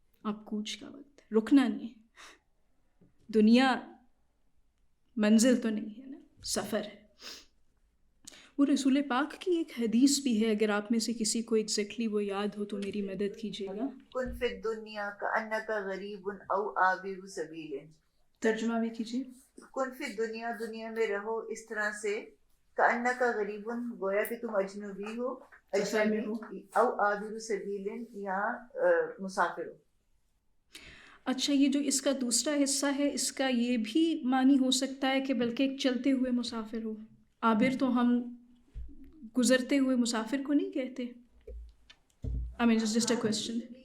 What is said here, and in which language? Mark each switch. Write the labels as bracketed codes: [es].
[ur] اب کوچ کا وقت ہے، رکنا نہیں ہے، دنیا منزل تو نہیں ہے نا، سفر ہے۔ وہ رسول پاک کی ایک حدیث بھی ہے، اگر آپ میں سے کسی کو ایگزیکٹلی وہ یاد ہو تو میری مدد کیجیے گا۔ [ar] کن فی الدنیا کأنک غریب او عابر سبیل، [ur] ترجمہ بھی کیجیے۔ [ar] کن فی الدنیا، [ur] دنیا میں رہو اس طرح سے، [ar] کأنک غریب [ur] گویا کہ تم اجنبی ہو، سفر میں ہو، [ar] او عابر سبیل [ur] یا مسافر ہو۔ اچھا، یہ جو اس کا دوسرا حصہ ہے، اس کا یہ بھی معنی ہو سکتا ہے کہ بلکہ ایک چلتے ہوئے مسافر ہو۔ عابر تو ہم گزرتے ہوئے مسافر کو نہیں کہتے۔ [en] I mean, it's just a question.